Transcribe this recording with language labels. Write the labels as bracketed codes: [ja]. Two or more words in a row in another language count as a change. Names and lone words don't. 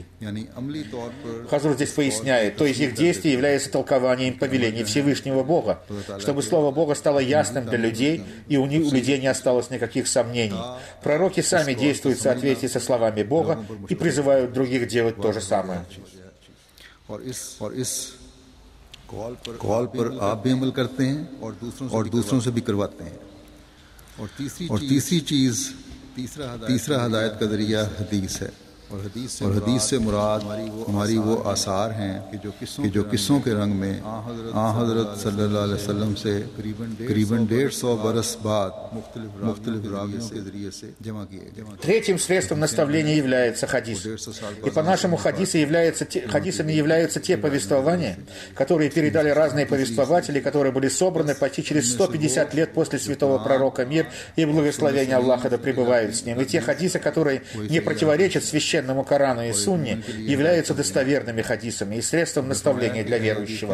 [ru] Хазур здесь поясняет, то есть их действие является толкованием повелений Всевышнего Бога, чтобы слово Бога стало ясным для людей, и у людей не осталось никаких сомнений. Пророки сами действуют в соответствии со словами Бога и призывают других делать то же самое. [ur] قول پر آپ بھی عمل کرتے ہیں اور دوسروں سے بھی کرواتے ہیں. اور تیسری چیز تیسرا ہدایت کا ذریعہ حدیث ہے. اور حدیث سے مراد ہماری وہ آثار ہیں کہ جو قصوں کے رنگ میں حضرت [ar] صلى الله عليه وسلم [ur] سے قریباً 150 برس بعد مختلف راویوں کے ذریعے سے جمع کیے گئے. [ru] Третьим средством наставления является хадис. И по-нашему хадисами являются те повествования, которые передали разные повествователи, которые были собраны почти через 150 лет после святого пророка мир и благословения Аллаха да пребывают с ним. И те хадисы, которые не противоречат священному Корану и Сунне, являются достоверными хадисами и средством наставления для верующего.